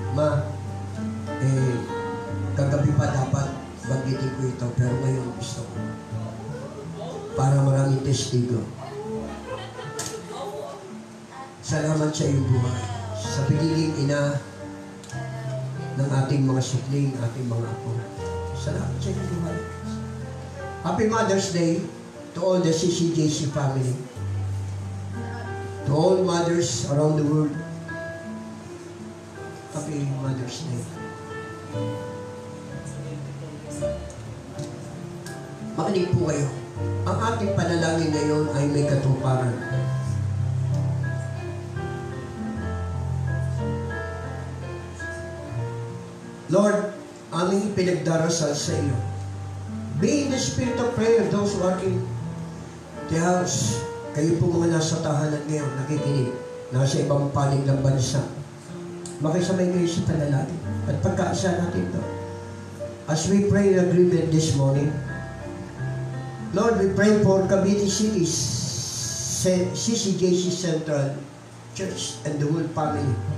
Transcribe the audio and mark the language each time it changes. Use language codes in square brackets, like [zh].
[tl] Ma, kagabi pa dapat banggitin ko ito, pero ngayon gusto ko. Para maraming testigo. Salamat sa iyong buhay. Sa pagiging ina ng ating mga sukling, ating mga apo. Salamat sa iyong buhay. [en] Happy Mother's Day to all the CCJC family. To all mothers around the world. Happy Mother's Day. [tl] Makinig po kayo. Ang ating panalangin ngayon ay may katuparan. Lord, aming pinagdarasal sa iyo. [en] Be in the spirit of prayer, those who are in the house. [tl] Kayo po mga nasa tahanan ngayon, nakikinig, nasa ibang panig ng bansa. Makisabay kayo sa panalangin at pagkaisa natin ito. [en] As we pray in agreement this morning, Lord, we pray for Cavite City's CCJC Central Church and the whole family.